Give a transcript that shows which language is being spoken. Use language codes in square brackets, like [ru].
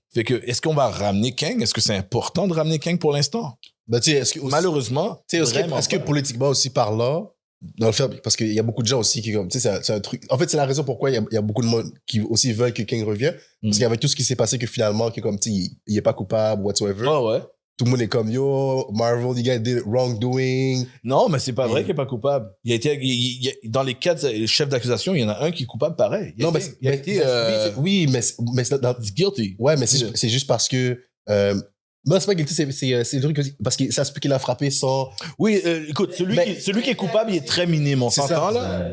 [fr] Fait que, est-ce qu'on va ramener Kang? Est-ce que c'est important de ramener Kang pour l'instant? Ben, est-ce que aussi, malheureusement, est-ce que politiquement aussi parlant, dans le fait, parce qu'il y a beaucoup de gens aussi qui, comme, tu sais, c'est un truc. En fait, c'est la raison pourquoi il y a beaucoup de monde qui aussi veulent que Kang revienne. Parce qu'avec tout ce qui s'est passé, que finalement, que comme, tu sais, il est pas coupable, whatsoever. Oh, ouais. Tout le monde est comme, yo, Marvel, [en] you guys did wrongdoing. [fr] Non, mais c'est pas vrai qu'il est pas coupable. Dans les 4 chefs d'accusation, il y en a un qui est coupable pareil. Oui, mais [en] guilty. [fr] Ouais, mais c'est juste parce que, non, c'est pas guilty, c'est le truc parce que ça se peut qu'il a frappé sans. Oui, écoute, celui qui est coupable, il est très minime. On s'entend, là?